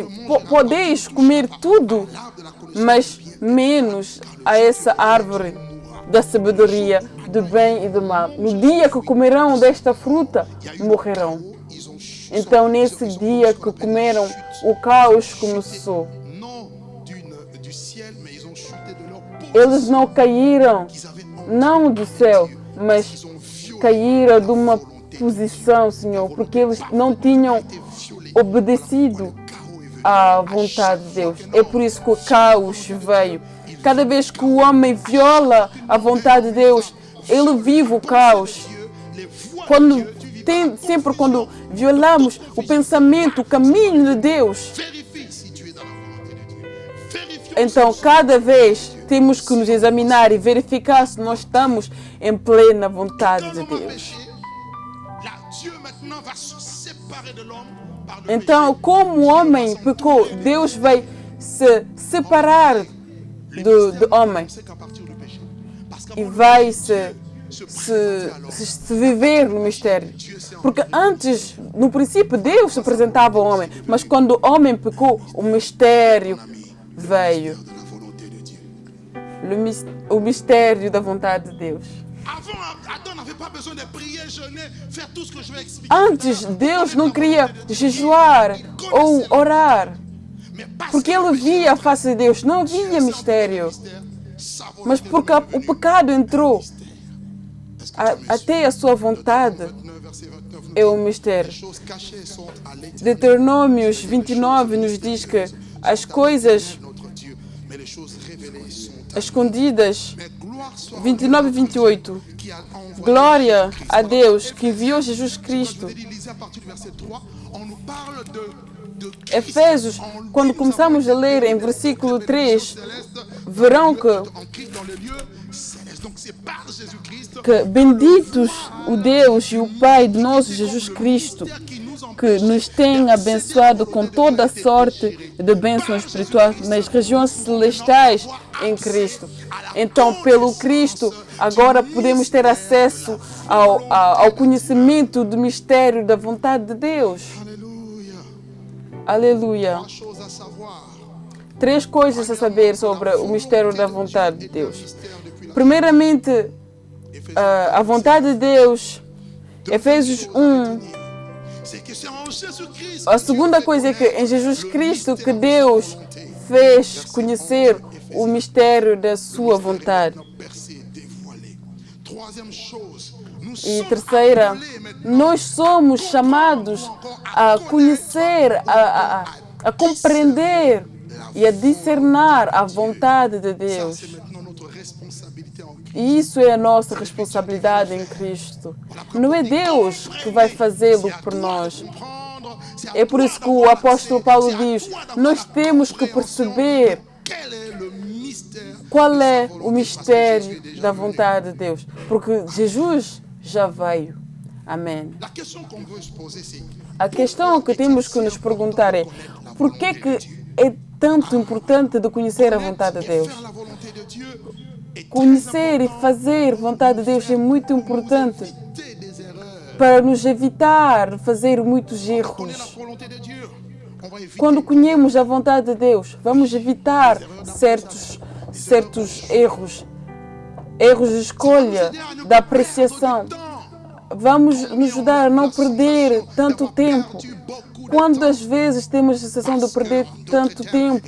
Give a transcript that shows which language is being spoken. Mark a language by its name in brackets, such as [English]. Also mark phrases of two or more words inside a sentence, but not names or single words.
[Portuguese] Podeis comer tudo, mas menos a essa árvore da sabedoria, do bem e do mal. No dia que comerão desta fruta, morrerão. Então, nesse dia que comeram, o caos começou. [French] non du ciel, mais ils ont chuté de leur peau. [Portuguese] Eles não caíram, não do céu, mas caíram de uma posição, Senhor, porque eles não tinham obedecido à vontade de Deus. É por isso que o caos veio. Cada vez que o homem viola a vontade de Deus, ele vive o caos. Sempre quando violamos o pensamento, o caminho de Deus, [French] Vérifie si tu es dans la volonté de Dieu. Vérifions [Portuguese] então cada vez temos que nos examinar e verificar se nós estamos em plena vontade de [French] si [Portuguese] Deus. [French] là, Dieu maintenant va se séparer séparé de l'homme par le [Portuguese] Então, como o homem pecou, Deus vai se separar do homem [French] péché. C'est qu'à partir du péché. Parce [Portuguese] e [French] qu'avant [Portuguese] vai [French] le [Portuguese] se [French] présentait à l'homme. [Portuguese] viver no mistério. Porque antes, no princípio, Deus se apresentava ao homem, mas quando o homem pecou, o mistério veio. [French] De la volonté de Dieu. [Portuguese] O mistério da vontade de Deus. [French] Avant, Adam n'avait pas besoin de prier, jeûner, faire tout ce que je vais expliquer. [Portuguese] Antes, Deus não queria jejuar ou orar, [French] Mais parce [Portuguese] porque ele via a face de Deus, não havia mistério. [French] sa volonté [Portuguese] Mas porque o pecado entrou, até a sua vontade [French] 29, verset 29 nous [Portuguese] é o [French] dit, [Portuguese] mistério. [French] les choses cachées sont à l'éternel [Portuguese] Deuteronômios 29 nos diz que as coisas [French] notre Dieu, mais les choses révélées sont à [Portuguese] escondidas, [French] mais gloire soit [Portuguese] 29 e 28. [French] qui a envoyé [Portuguese] Glória [French] Jésus-Christ. [Portuguese] a Deus que enviou Jesus [French] Quand je [Portuguese] Cristo. [French] vous ai dit, lisez à partir du verset 3, on nous parle de Christ. [Portuguese] Efésios, [French] En lui, [Portuguese] quando [French] nous [Portuguese] começamos a [French] avons [Portuguese] ler [French] été [Portuguese] em [French] bénis [Portuguese] versículo [French] de [Portuguese] 3, [French] céleste, [Portuguese] verão que [French] en Christ dans le lieu céleste. Donc c'est par Jésus-Christ [Portuguese] benditos o Deus e o Pai de nosso Jesus Cristo, [French] qui nous en [Portuguese] que nos tem abençoado com toda a sorte de bênçãos espirituais nas regiões celestiais em Cristo. Então, pelo Cristo, agora podemos ter acesso ao conhecimento do mistério da vontade de Deus. [French] Alléluia. [Portuguese] Aleluia. [French] Trois choses à savoir. [Portuguese] 3 coisas a saber sobre o mistério da vontade de Deus. [French] Mystère depuis la [Portuguese] Primeiramente, a vontade de Deus, Efésios 1. [French] c'est que c'est en Jésus-Christ. [Portuguese] A segunda coisa é que em Jesus Cristo que Deus fez conhecer o mistério da sua vontade. [French] Percé, dévoilé. Troisième chose, nous [Portuguese] E [French] sommes [Portuguese] terceira, [French] appelés maintenant [Portuguese] nós somos chamados a conhecer, a compreender e a discernar a vontade de [French] ça, [Portuguese] Deus. [French] c'est maintenant notre responsabilité en Christ. [Portuguese] E isso é a nossa responsabilidade em Cristo. Não é Deus que vai fazê-lo por nós. [French] Comprendre, c'est à [Portuguese] É por [French] toi [Portuguese] isso que o [French] d'avoir [Portuguese] apóstolo [French] accès, [Portuguese] Paulo [French] c'est à [Portuguese] diz, [French] toi d'avoir [Portuguese] nós [French] la [Portuguese] temos que [French] compréhension [Portuguese] perceber [French] quel est le mystère [Portuguese] qual [French] de sa [Portuguese] é [French] volonté, [Portuguese] o [French] parce que [Portuguese] mistério [French] Jésus est déjà [Portuguese] da [French] venu. [Portuguese] vontade de Deus. Porque Jesus já veio. Amém. [French] La question qu'on veut se poser, c'est [Portuguese] A questão que temos que nos perguntar é por que é tanto importante de conhecer a vontade de Deus? [French] faire la volonté de Dieu est très [Portuguese] Conhecer e [French] important [Portuguese] fazer a vontade de Deus é muito importante [French] éviter des erreurs. [Portuguese] para nos evitar fazer muitos [French] Connaître [Portuguese] erros. [French] la volonté de Dieu, on va éviter [Portuguese] Quando conhecemos a vontade de Deus, vamos evitar certos erros de escolha, da apreciação. Vamos nos ajudar a não perder tanto tempo. Quantas vezes temos a sensação de perder tanto tempo?